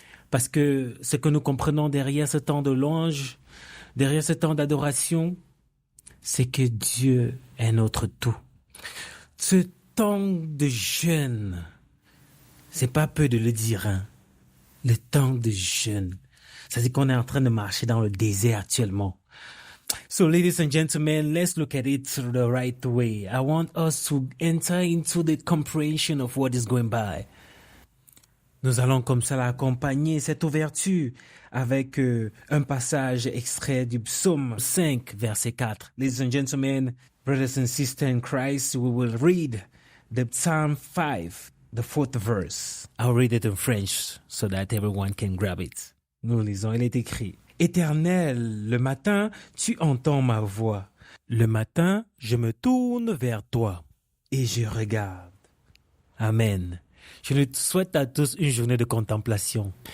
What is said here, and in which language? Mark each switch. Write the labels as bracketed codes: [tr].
[fr] Parce que ce que nous comprenons derrière ce temps de louange, derrière ce temps d'adoration, c'est que Dieu est notre tout. Ce temps de jeûne, c'est pas peu de le dire, hein. Le temps de jeûne. Ça veut dire qu'on est en train de marcher dans le désert actuellement. [en] So, ladies and gentlemen, let's look at it the right way. I want us to enter into the comprehension of what is going by. [fr] Nous allons comme ça accompagner cette ouverture avec un passage extrait du psaume 5, verset 4. [en] Ladies and gentlemen, brothers and sisters in Christ, we will read the Psalm 5, the 4th verse. I'll read it in French so that everyone can grab it. [fr] Nous lisons, il est écrit. Éternel, le matin, tu entends ma voix. Le matin, je me tourne vers toi et je regarde. Amen. Je nous souhaite à tous une journée de contemplation.